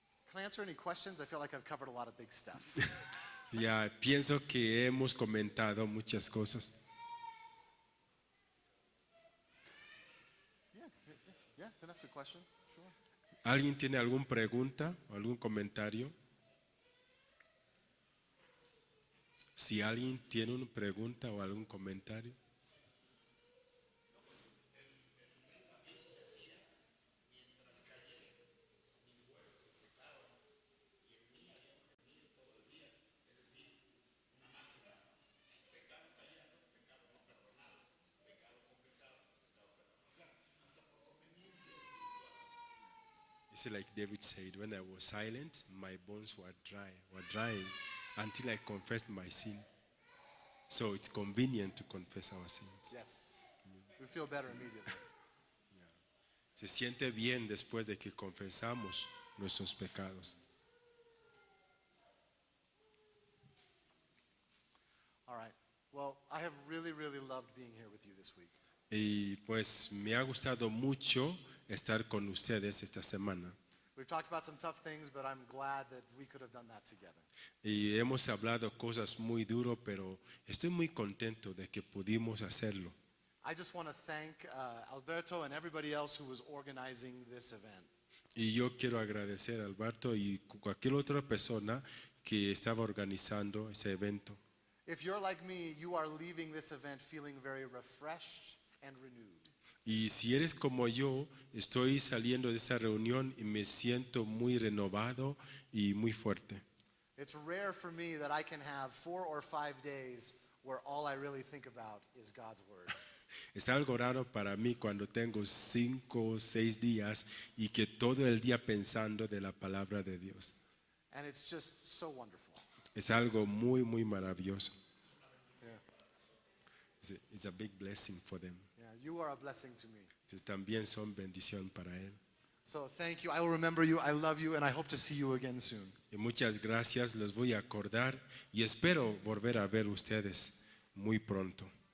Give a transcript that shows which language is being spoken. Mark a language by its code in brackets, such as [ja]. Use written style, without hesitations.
[en] Can I answer any questions? I feel like I've covered a lot of big stuff. [es] Ya pienso que hemos comentado muchas cosas. [en] Yeah, that's a question. Sure. [es] ¿Alguien tiene alguna pregunta o algún comentario? Si alguien tiene una pregunta o algún comentario. [en] It's like David said, when I was silent, my bones were drying until I confessed my sin. So it's convenient to confess our sins. Yes. We feel better immediately. [es] Se siente bien después de que confesamos nuestros pecados. [en] All right. Well, I have really, really loved being here with you this week. [es] Y pues me ha gustado mucho estar con ustedes esta semana. [en] We've talked about some tough things, but I'm glad that we could have done that together. [es] Y hemos hablado cosas muy duras, pero estoy muy contento de que pudimos hacerlo. [en] I just want to thank Alberto and everybody else who was organizing this event. [es] Y yo quiero agradecer a Alberto y cualquier otra persona que estaba organizando ese evento. [en] If you're like me, you are leaving this event feeling very refreshed and renewed. [es] Y si eres como yo, estoy saliendo de esa reunión y me siento muy renovado y muy fuerte. [en] It's rare for me that I can have 4 or 5 days where all I really think about is God's word. [es] Es algo raro para mí cuando tengo 5 o 6 días y que todo el día pensando de la palabra de Dios. [en] And it's just so wonderful. [es] Es algo muy, muy maravilloso. [en] Yeah. It's a big blessing for them. Yeah, you are a blessing to me. [es] También son bendición para él. [en] So thank you. I will remember you. I love you, and I hope to see you again soon. [es] Y muchas gracias, los voy a acordar y espero volver a ver ustedes muy pronto.